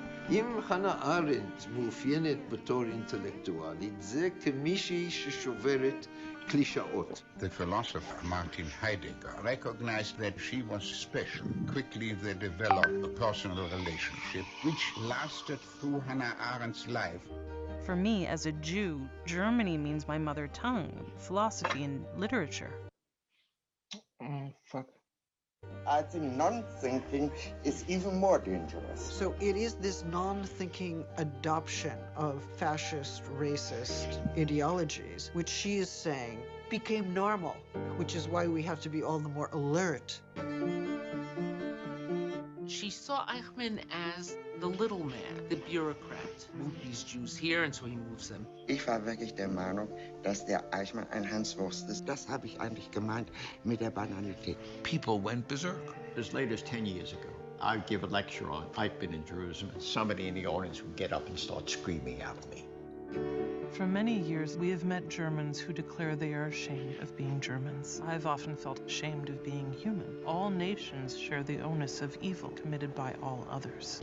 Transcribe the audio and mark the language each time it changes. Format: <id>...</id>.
<he>אם חנה ארנדט מאופיינת בתור אינטלקטואלית, זה כמישהי ששוברת קלישאות.</he> <en>The philosopher Martin Heidegger recognized that she was special. Quickly they developed a personal relationship which lasted through Hannah Arendt's life. For me, as a Jew, Germany means my mother tongue, philosophy and literature. Oh, fuck. I think non-thinking is even more dangerous. So it is this non-thinking adoption of fascist, racist ideologies, which she is saying became normal, which is why we have to be all the more alert. She saw Eichmann as the little man, the bureaucrat. Move these Jews here, and so he moves them.</en> <de>Ich war wirklich der Meinung, dass der Eichmann ein Hanswurst ist. Das habe ich eigentlich gemeint mit der Banalität.</de> <en>People went berserk. As late as 10 years ago, I'd give a lecture on Eichmann in Jerusalem, and somebody in the audience would get up and start screaming at me. For many years, we have met Germans who declare they are ashamed of being Germans. I've often felt ashamed of being human. All nations share the onus of evil committed by all others.</en>